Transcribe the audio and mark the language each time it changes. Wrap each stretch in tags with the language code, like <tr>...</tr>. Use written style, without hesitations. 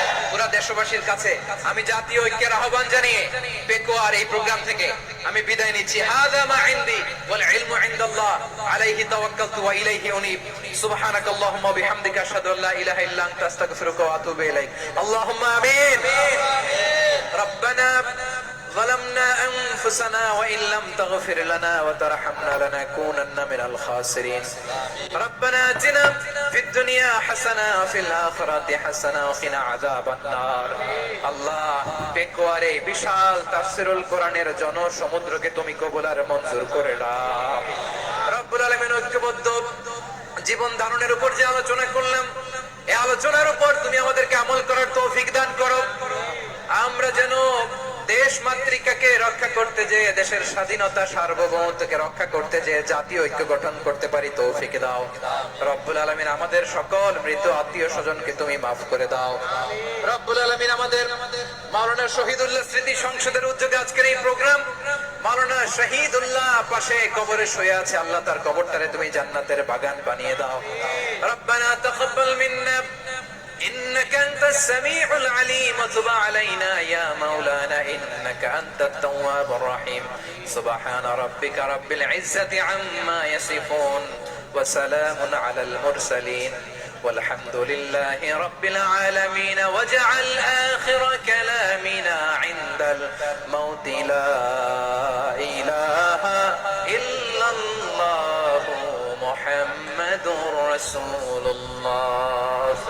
<bn>পুরা দেশবাসীর কাছে আমি জাতীয় ঐক্যের আহ্বান জানিয়ে পেকুয়ার এই প্রোগ্রাম থেকে আমি বিদায় নিচ্ছি।</bn> <ar>হাযা মা ইনদি ওয়াল ইলমু ইনদাল্লাহ আলাইহি তাওয়াক্কালতু ওয়া ইলাইহি উনীব। সুবহানাকাল্লাহুম্মা ওয়া বিহামদিকা আশহাদু আল্লা ইলাহা ইল্লা আনতা আস্তাগফিরুকা ওয়া আতুবু ইলাইক। আল্লাহুম্মা আমিন। রব্বানা ظلمنا أنفسنا وإن لم تغفر لنا وترحمنا لنكونن من الخاسرين. ربنا آتنا في الدنيا حسنة وفي الآخرة حسنة وقنا عذاب النار.</ar> <bn>আল্লাহ, পেকুয়ারে বিশাল তাফসীরুল কোরআনের জনসমুদ্রকে তুমি কবুল আর মঞ্জুর করে নাও। রব্বুল আলামিন, ঐক্যবদ্ধ জীবন ধারণের উপর যে আলোচনা করলাম, এই আলোচনার উপর তুমি আমাদেরকে আমল করার তৌফিক দান করো। আমরা যেন দেশ মাতৃকাকে রক্ষা করতে যে, দেশের স্বাধীনতা সার্বভৌমত্বকে রক্ষা করতে যে জাতীয় ঐক্য গঠন করতে পারি তৌফিক দাও রব্বুল আলামিন। আমাদের সকল মৃত আত্মীয় স্বজনকে তুমি মাফ করে দাও রব্বুল আলামিন। আমাদের মাওলানা শহীদুল্লাহ স্মৃতি সংসদের উদ্যোগে আজকের এই প্রোগ্রাম, মাওলানা শহীদুল্লাহ পাশে কবরে শুয়ে আছে, আল্লাহ তার কবরটারে তুমি জান্নাতের বাগান বানিয়ে দাও।</bn> <ar>রব্বানা তাকাব্বাল মিন্না إنك أنت السميع العليم وتب علينا يا مولانا إنك أنت التواب الرحيم سبحان ربك رب العزة عما يصفون وسلام على المرسلين والحمد لله رب العالمين واجعل آخر كلامنا عند الموت لا إله إلا الله محمد رسول الله</ar>